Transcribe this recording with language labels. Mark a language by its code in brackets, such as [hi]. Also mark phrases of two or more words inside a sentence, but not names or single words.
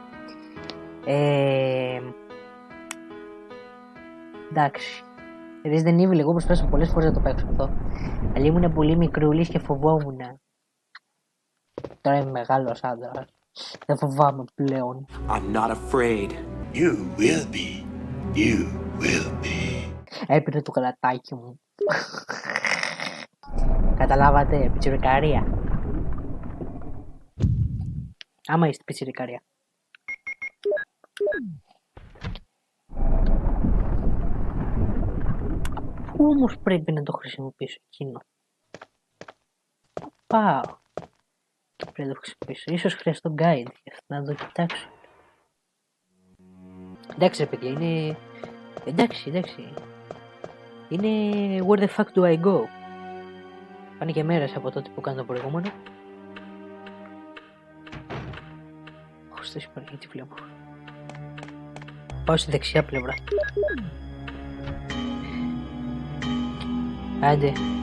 [el] Εντάξει. Resident Evil, εγώ προσπάθησα πολλές φορές να το παίξω αυτό. Αλλά ήμουν πολύ μικρούλης και φοβόμουν. Τώρα είμαι μεγάλος άντρας. Δεν φοβάμαι πλέον. [en] I'm not afraid. You will be. You will be. [el] Έπαιρνε το καλατάκι μου. Καταλάβατε, πιτσιρικαρία. Άμα είστε πιτσιρικαρία. Πού όμως πρέπει να το χρησιμοποιήσω εκείνο? Πάω. Πρέπει να το χρησιμοποιήσω. Ίσως χρειαστώ guide για να το κοιτάξω. Εντάξει ρε παιδιά, είναι... Εντάξει. Είναι [en] where the fuck do I go? [el] Πάνε και μέρες από τότε που κάνω το προηγούμενο. Χριστός υπάρχει, τι βλέπω. Πάω στη δεξιά πλευρά. Άντε.